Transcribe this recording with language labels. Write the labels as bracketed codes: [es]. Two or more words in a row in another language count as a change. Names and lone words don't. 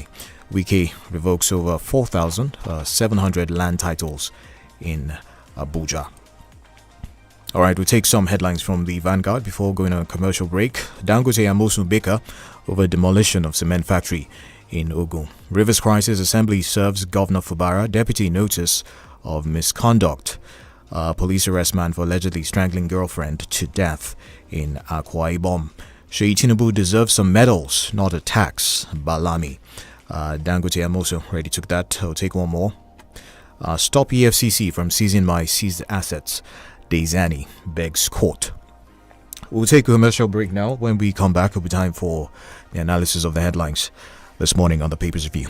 [en] Wike revokes over 4,700 land titles in Abuja. Alright, we'll take some headlines from the Vanguard before going on a commercial break. Dangote and Mosun bicker over demolition of cement factory in Ogun. Rivers crisis assembly serves Governor Fubara deputy notice of misconduct. Police arrest man for allegedly strangling girlfriend to death in Akwa Ibom. Sheyi Tinubu deserves some medals, not a tax. Balami. Dangote and Mosun already took that. I'll take one more. Stop EFCC from seizing my seized assets. Dezani begs court. We'll take a commercial break now. When we come back, it'll be time for the analysis of the headlines this morning on the Papers Review.